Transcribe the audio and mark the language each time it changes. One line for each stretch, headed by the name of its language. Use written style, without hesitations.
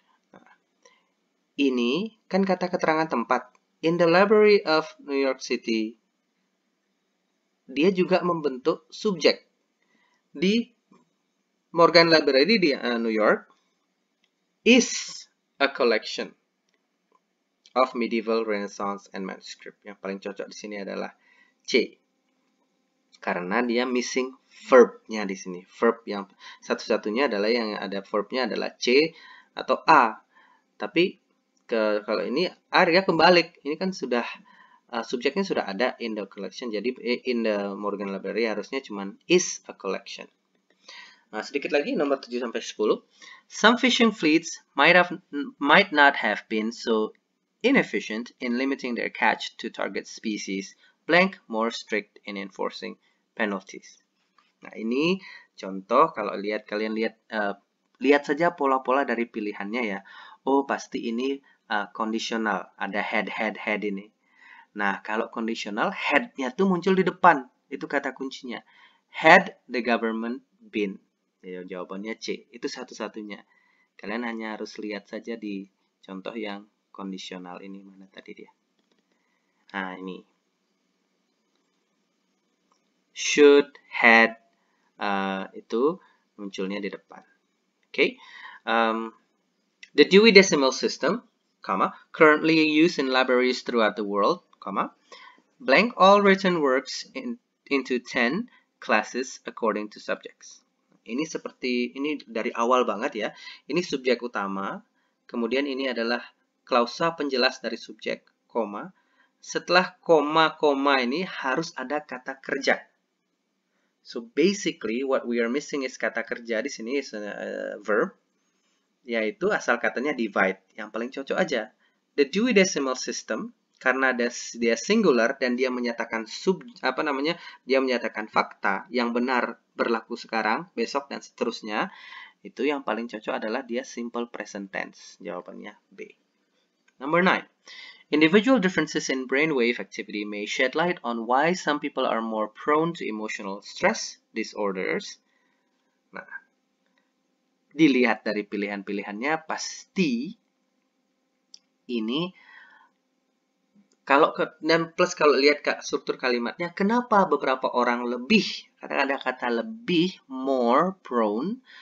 Indonesian: Nah, ini kan kata keterangan tempat.
English: In the Library of New York City,
Indonesian: dia juga membentuk subjek.
English: Di Morgan Library di New York is a collection of medieval, Renaissance, and manuscript.
Indonesian: Yang paling cocok di sini adalah C. Karena dia missing verb-nya di sini. Verb yang satu-satunya adalah yang ada verb-nya adalah C atau A. Tapi kalau ini A dia kebalik. Ini kan sudah subjeknya sudah ada
English: in the collection.
Indonesian: Jadi
English: in the Morgan Library
Indonesian: harusnya cuman
English: is a collection.
Indonesian: Nah, sedikit lagi nomor 7 sampai 10.
English: Some fishing fleets might not have been so inefficient in limiting their catch to target species, blank more strict in enforcing penalties.
Indonesian: Nah, ini contoh kalau kalian lihat saja pola-pola dari pilihannya ya. Oh, pasti ini kondisional, ada head ini. Nah, kalau kondisional, head-nya tuh muncul di depan. Itu kata kuncinya.
English: Had the government been.
Indonesian: Ya, jawabannya C. Itu satu-satunya. Kalian hanya harus lihat saja di contoh yang kondisional ini. Mana tadi dia? Nah, ini. Should, had, itu munculnya di depan. Okay.
English: The Dewey Decimal System, currently used in libraries throughout the world, blank all written works into 10 classes according to subjects.
Indonesian: Ini seperti, ini dari awal banget ya. Ini subjek utama, kemudian ini adalah klausa penjelas dari subjek, koma. Setelah koma-koma ini harus ada kata kerja.
English: So basically what we are missing is
Indonesian: kata kerja di sini
English: is a verb,
Indonesian: yaitu asal katanya divide. Yang paling cocok aja. The Dewey Decimal System, karena dia singular dan dia menyatakan dia menyatakan fakta yang benar berlaku sekarang, besok dan seterusnya, itu yang paling cocok adalah dia simple present tense. Jawabannya B. Number 9.
English: Individual differences in brainwave activity may shed light on why some people are more prone to emotional stress disorders.
Indonesian: Nah, dilihat dari pilihan-pilihannya pasti ini dan plus kalau lihat struktur kalimatnya, kenapa beberapa orang lebih, kadang ada kata lebih,
English: more prone,